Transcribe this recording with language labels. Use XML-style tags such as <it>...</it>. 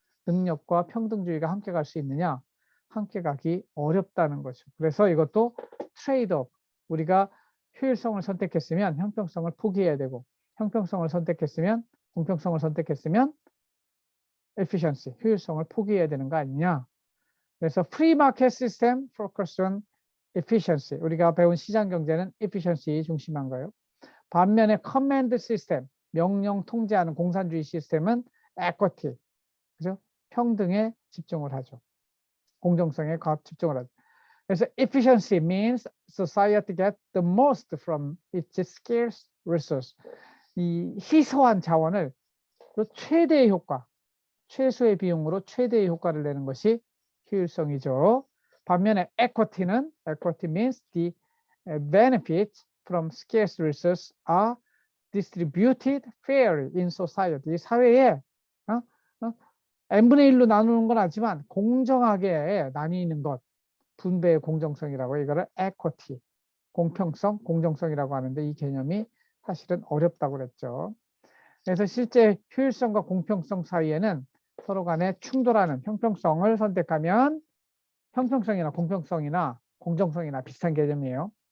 <ko>능력과 평등주의가 함께 갈 수 있느냐? 함께 가기 어렵다는 거죠. 그래서 이것도 트레이드업. 우리가 효율성을 선택했으면 형평성을 포기해야 되고, 형평성을 선택했으면, 공평성을 선택했으면 efficiency, 효율성을 포기해야 되는 거 아니냐?</ko> <en>그래서 free market system focus on efficiency.</en> <ko>우리가 배운 시장 경제는 efficiency 중심한 거예요. 반면에 command system, 명령 통제하는 공산주의 시스템은 equity, 그죠? 평등에 집중을 하죠. 공정성에 집중을 하죠.</ko> <en>그래서 efficiency means society get the most from its scarce resource.</en> <ko>이 희소한 자원을 최대의 효과, 최소의 비용으로 최대의 효과를 내는 것이 효율성이죠.</ko> <en>반면에 equity means the benefits from scarce resources are distributed fairly in society.</en> <ko>이 사회에 n분의 1로 나누는 건 하지만 공정하게 나뉘는 것, 분배의 공정성이라고 이거를 equity, 공평성, 공정성이라고 하는데 이 개념이 사실은 어렵다고 그랬죠. 그래서 실제 효율성과 공평성 사이에는 서로 간에 충돌하는 형평성을 선택하면 형평성이나 공평성이나 공정성이나 비슷한 개념이에요.</ko>